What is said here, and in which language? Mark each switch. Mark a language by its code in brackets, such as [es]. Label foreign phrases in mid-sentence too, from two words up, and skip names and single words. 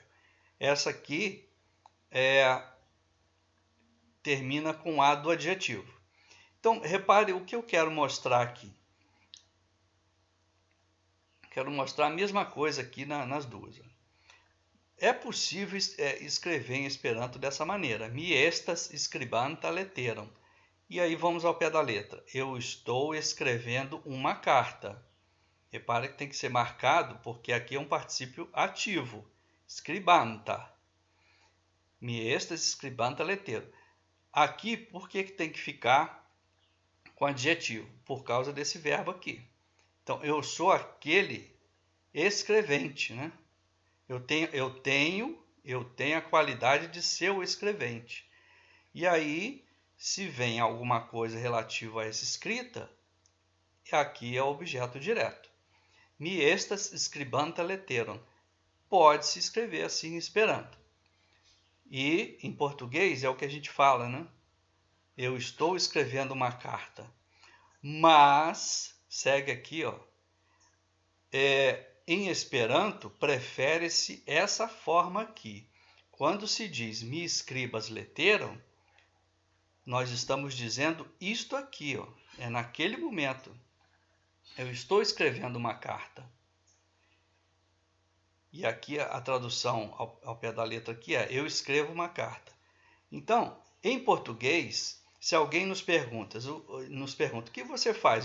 [pt] Essa aqui termina com a do adjetivo. Então, repare o que eu quero mostrar aqui. Quero mostrar a mesma coisa aqui nas duas. É possível escrever em Esperanto dessa maneira. [eo] Mi estas scribanta leteram. [pt] E aí vamos ao pé da letra. Eu estou escrevendo uma carta. Repare que tem que ser marcado, porque aqui é um particípio ativo. Scribanta. [eo] Mi estas scribanta leteram. [pt] Aqui, por que tem que ficar com adjetivo? Por causa desse verbo aqui. Então, eu sou aquele escrevente, né? Eu tenho a qualidade de ser o escrevente. E aí, se vem alguma coisa relativa a essa escrita, aqui é o objeto direto. [eo] Mi estas scribanta leteron. [pt] Pode-se escrever assim em Esperanto. E em português é o que a gente fala, né? Eu estou escrevendo uma carta. Mas, segue aqui, ó, em Esperanto, prefere-se essa forma aqui. Quando se diz [eo] mi skribas leteron, [pt] nós estamos dizendo isto aqui, ó, é naquele momento. Eu estou escrevendo uma carta. E aqui a tradução ao pé da letra aqui é eu escrevo uma carta. Então, em português, se alguém nos pergunta o que você faz?